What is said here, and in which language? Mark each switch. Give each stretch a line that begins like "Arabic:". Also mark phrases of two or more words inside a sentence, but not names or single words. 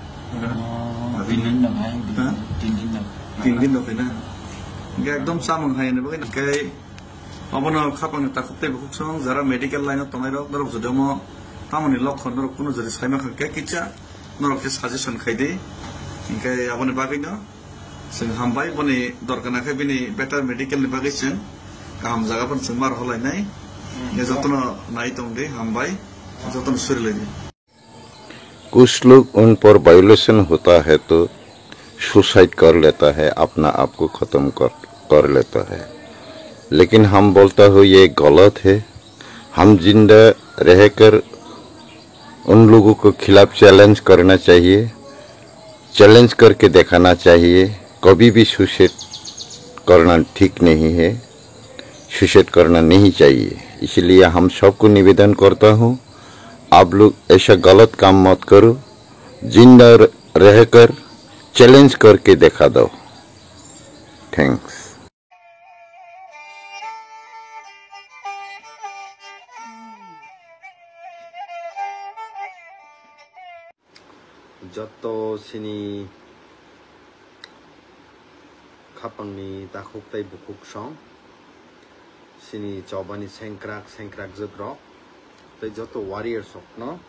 Kok Borok: tin din lo kena nge ekdom samang hai ne bagai kai abono khapang takute bukuk song jara
English: medical line
Kok Borok: tongai rok dorok jodemo tamoni lokhon dorok kuno jari saima khake kicha norok ke suggestion khaide ingke abono bagai no sing hambai boni dorkana khe bini
English: better medical
Kok Borok: ni bagai sing kam jaga pon sing mar holai nai ye jotno nai tongde hambai जतन सुर लगे।
Hindi: कुछ लोग उन पर वायोलेशन होता है तो सुसाइड कर लेता है, अपना आप को ख़त्म कर लेता है, लेकिन हम बोलता हो ये गलत है। हम जिंदा रहकर उन लोगों को खिलाफ चैलेंज करना चाहिए, चैलेंज करके दिखाना चाहिए। कभी भी सुसाइड करना ठीक नहीं है, सुसाइड करना नहीं चाहिए। इसलिए हम सबको निवेदन करता हूँ, आप लोग ऐसा गलत काम मत करो, जिंदा रहकर चैलेंज करके दिखा दो। थैंक्स।
Kok Borok: जतो सिनी खापंगनी ताखुकताय बुकुक सं सिनी चौबानी सेंक्राक जग्र तै जतो वारियर सकनो